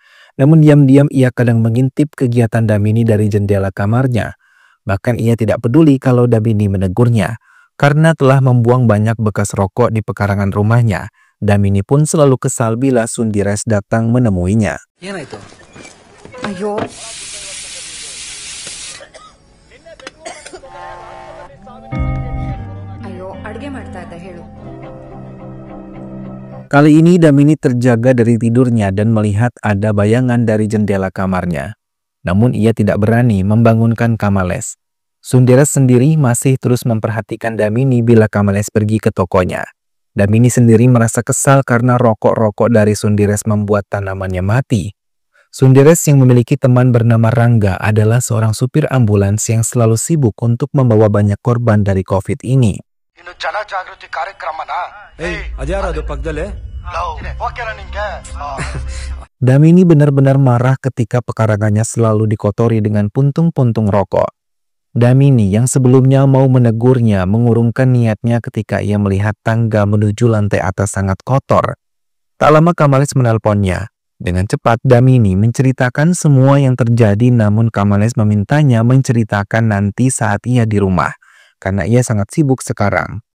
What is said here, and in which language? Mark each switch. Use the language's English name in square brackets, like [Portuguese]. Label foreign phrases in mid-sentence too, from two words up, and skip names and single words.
[Indonesian] Namun diam-diam ia kadang mengintip kegiatan Damini dari jendela kamarnya. Bahkan ia tidak peduli kalau Damini menegurnya. Karena telah membuang banyak bekas rokok di pekarangan rumahnya, Damini pun selalu kesal bila Sundires datang menemuinya. [Kannada] ಏನಾಯ್ತು? ಅಯ್ಯೋ ಮಾಡ್ತಾ ಇದ್ದೆ ಹೇಳು. [Indonesian] Kali ini Damini terjaga dari tidurnya dan melihat ada bayangan dari jendela kamarnya. Namun ia tidak berani membangunkan Kamales. Sundires sendiri masih terus memperhatikan Damini bila Kamales pergi ke tokonya. Damini sendiri merasa kesal karena rokok-rokok dari Sundires membuat tanamannya mati. Sundires yang memiliki teman bernama Rangga adalah seorang supir ambulans yang selalu sibuk untuk membawa banyak korban dari COVID ini. [Kannada] ಅದ್ಯಾರ ಅದು ಪಕ್ಕದಲ್ಲೇ [Indonesian] Damini benar-benar marah ketika pekarangannya selalu dikotori dengan puntung-puntung rokok. Damini yang sebelumnya mau menegurnya mengurungkan niatnya ketika ia melihat tangga menuju lantai atas sangat kotor. Tak lama Kamales menelponnya. Dengan cepat Damini menceritakan semua yang terjadi, namun Kamales memintanya menceritakan nanti saat ia di rumah, karena ia sangat sibuk sekarang.